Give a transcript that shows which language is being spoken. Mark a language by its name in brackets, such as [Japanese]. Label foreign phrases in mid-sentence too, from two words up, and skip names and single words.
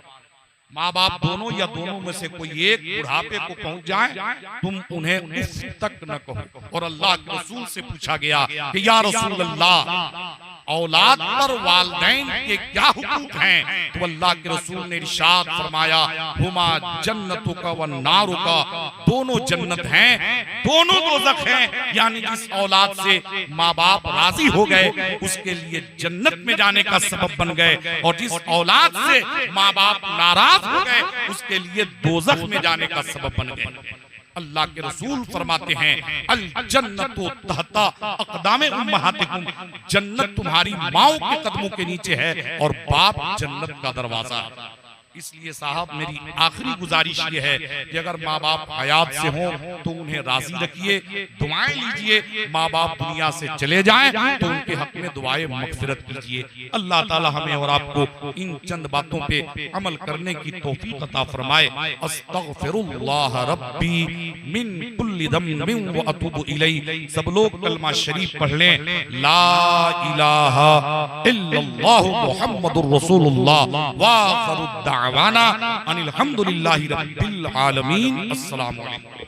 [Hindi] माँ बाप दोनों या दोनों में से कोई एक बुढ़ापे को पहुंच जाए तुम उन्हें उफ तक न कहो। और अल्लाह के रसूल से पूछा गया कि [Arabic] يا رسول الله [Hindi] औलाद पर वालिदैन के क्या हुकूक हैं, तो अल्लाह के रसूल ने इरशाद फरमाया, [Arabic] هما جنتك ونارك, [Hindi] दोनों जन्नत हैं, दोनों दोज़ख हैं। यानी जिस औलाद से माँ बाप राजी हो गए उसके लिए जन्नत में जाने का सबब बन गए, और जिस औलाद से माँ बाप नाराज हो गए उसके लिए दोज़ख में जाने का सबब बन गए। अल्लाह के रसूल फरमाते हैं, [Arabic] الجنة تحت أقدام أمهاتكم, [Hindi] जन्नत तुम्हारी माओ के कदमों के नीचे है और बाप जन्नत का दरवाजा। इसलिए साहब मेरी आखिरी गुजारिश ये है कि अगर माँ बाप हयात से हों तो उन्हें राजी रखिए, दुआएं लीजिए। माँ बाप दुनिया से चले जाएं तो उनके हक में दुआएं मग़फ़िरत कीजिए। अल्लाह ताला हमें और आपको इन चंद बातों पे अमल करने की तौफीक अता फरमाए। [Arabic] أستغفر الله ربي من كل ذنب وأتوب إليه. [Hindi] सब लोग कलमा शरीफ पढ़ लें, [Arabic] لا إله إلا الله محمد رسول الله وآخر دعوانا أن الحمد لله رب العالمين. السلام عليكم.